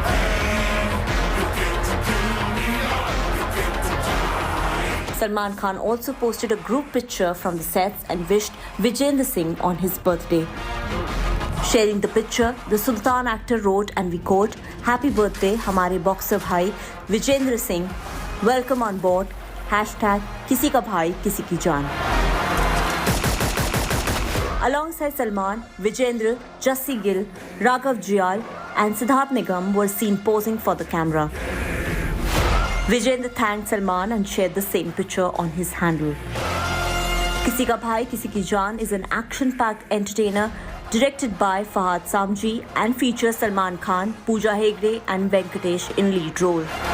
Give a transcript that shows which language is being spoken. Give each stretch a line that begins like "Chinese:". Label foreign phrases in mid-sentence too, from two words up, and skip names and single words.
English: Salman Khan also posted a group picture from the sets and wished Vijayendra Singh on his birthday. Sharing the picture, the Sultan actor wrote and we quote, "Happy birthday,
Hindi: Hamare boxer bhai
English: Vijayendra Singh. Welcome on board. #Kisi Ka Bhai, Kisi Ki Jaan." Alongside Salman, Vijayendra, Jassi Gill, Raghav Jiyal and Siddharth Nigam were seen posing for the camera. Vijayendra thanked Salman and shared the same picture on his handle. Kisi Ka Bhai, Kisi Ki Jaan is an action-packed entertainer directed by Fahad Samji and features Salman Khan, Pooja Hegde and Venkatesh in lead role.